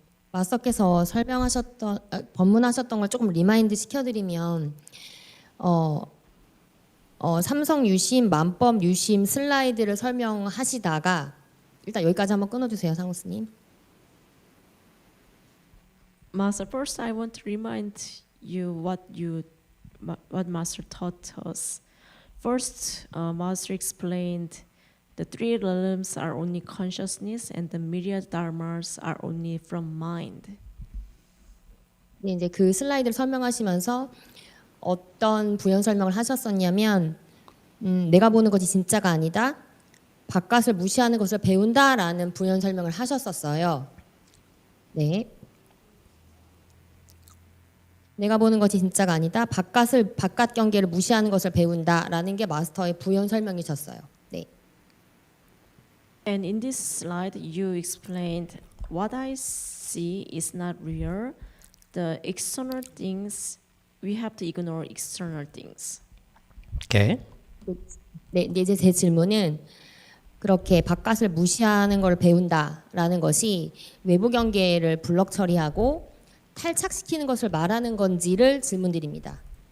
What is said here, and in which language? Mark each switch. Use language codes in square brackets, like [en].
[ko] 마스터께서 법문하셨던 걸 조금 리마인드 시켜드리면 삼성 유심, 만법 유심 슬라이드를 설명하시다가 일단 여기까지 한번 끊어주세요, 상우스님. [en] Master, first I want to remind you what Master taught us. First, Master explained the three realms are only consciousness and the myriad dharmas are only from mind. [ko] 네, 이제 그 슬라이드를 설명하시면서 어떤 부연 설명을 하셨었냐면 내가 보는 것이 진짜가 아니다. 바깥을 무시하는 것을 배운다라는 부연 설명을 하셨었어요. 네. 내가 보는 것이 진짜가 아니다. 바깥 경계를 무시하는 것을 배운다라는 게 마스터의 부연 설명이셨어요. 네. [en] And in this slide, you explained what I see is not real. The external things, we have to ignore external things. Okay. [ko] 네, 이제 제 질문은 그렇게 바깥을 무시하는 걸 배운다라는 것이 외부 경계를 블럭 처리하고 탈착시키는 것을 말하는 건지를 질문드립니다.